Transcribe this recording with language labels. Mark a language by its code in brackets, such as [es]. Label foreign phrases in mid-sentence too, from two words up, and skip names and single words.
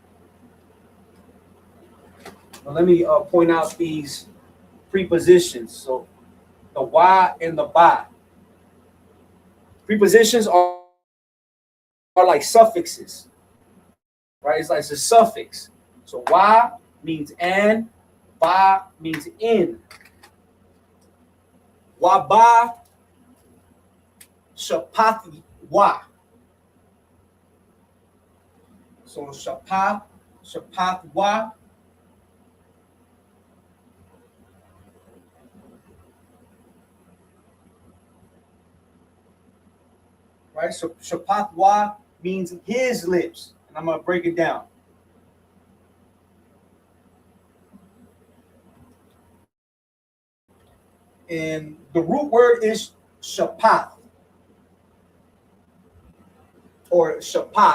[en] Now let me point out these prepositions. So the Y and the ba. Prepositions are like suffixes, right? It's like it's a suffix. So Y means and, ba means in. [he] וב שפת ו. So שפת ו. [en] Right? So [he] שפת ו [en] means his lips. And I'm gonna break it down. And the root word is shapath or shapah.